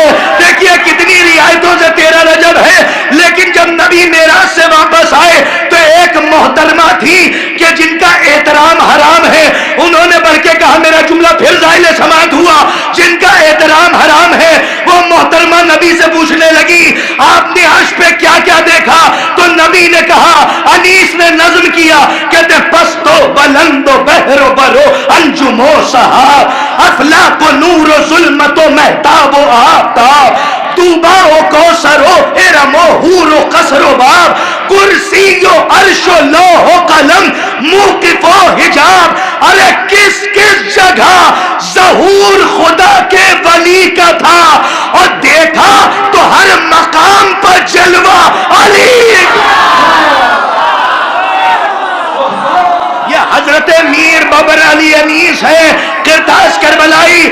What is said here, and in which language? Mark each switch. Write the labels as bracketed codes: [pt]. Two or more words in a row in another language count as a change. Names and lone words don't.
[ur] دیکھیے کتنی رعایتوں سے 13 رجب ہے، لیکن جب نبی معراج سے واپس آئے تو ایک محترمہ تھی کہ جن کا احترام حرام ہے، انہوں نے بڑھ کے کہا، میرا جملہ پھر زائل سماعت ہوا، جن کا احترام حرام ہے، وہ محترمہ نبی سے پوچھنے لگی آپ نے عرش پہ کیا کیا دیکھا؟ تو نبی نے کہا، انیس نے نظم کیا، کہتے پستو بلند و بحر و برو انجم و سحاب، افلاک و نور و ظلمت و مہتاب و آفتاب، طوبا و کوثر و ارم و حور و قصر و باب، کرسی و عرش و لوح و قلم موقف و حجاب۔ ارے کس کس جگہ ظہور خدا کے ولی کا تھا، اور دیکھا تو ہر مقام پر جلوہ علی۔ یہ حضرت میر بابر علی انیس ہے، کرتاز کربلائی۔